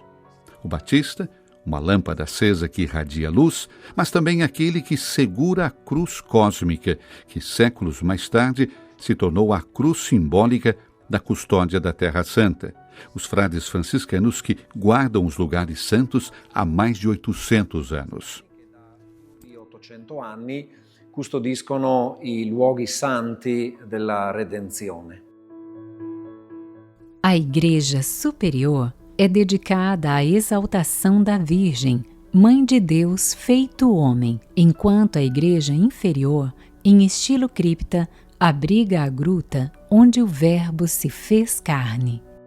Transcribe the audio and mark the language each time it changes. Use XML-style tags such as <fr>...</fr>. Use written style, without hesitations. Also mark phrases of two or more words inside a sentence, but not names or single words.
<pt>O Batista, uma lâmpada acesa que irradia luz, mas também aquele que segura a cruz cósmica, que séculos mais tarde se tornou a cruz simbólica da custódia da Terra Santa. Os frades franciscanos que guardam os lugares santos há mais de 800 anos.</pt> <it>800 anni custodiscono i luoghi santi della redenzione.</it> <pt>A Igreja Superior é dedicada à exaltação da Virgem, Mãe de Deus feito homem, enquanto a Igreja Inferior, em estilo cripta, abriga a gruta onde o Verbo se fez carne.</pt>